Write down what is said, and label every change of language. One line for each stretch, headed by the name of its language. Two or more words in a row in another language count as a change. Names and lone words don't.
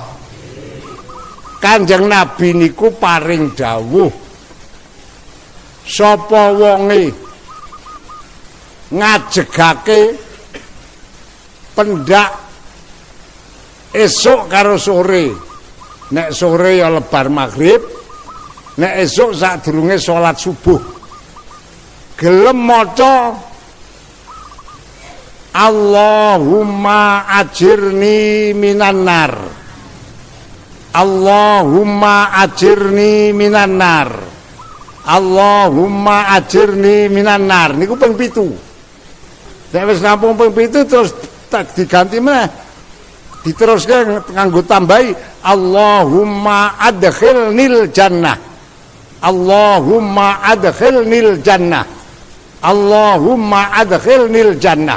Javanese: Kanjeng Nabi niku paring dawuh sapa wonge ngajegake pendak esuk karo sore. Nek sore ya lebar maghrib, nek esuk sadurunge salat subuh. Gelem maca
Arabic: اللهم أجرني من النار. اللهم أجرني من النار. اللهم أجرني من النار.
Javanese: Niku ping 7. Nek wis rampung ping 7 terus tak diganti meneh. Diteruske nganggo tambahi
Arabic: اللهم أدخلني الجنة. اللهم أدخلني الجنة. اللهم أدخلني الجنة.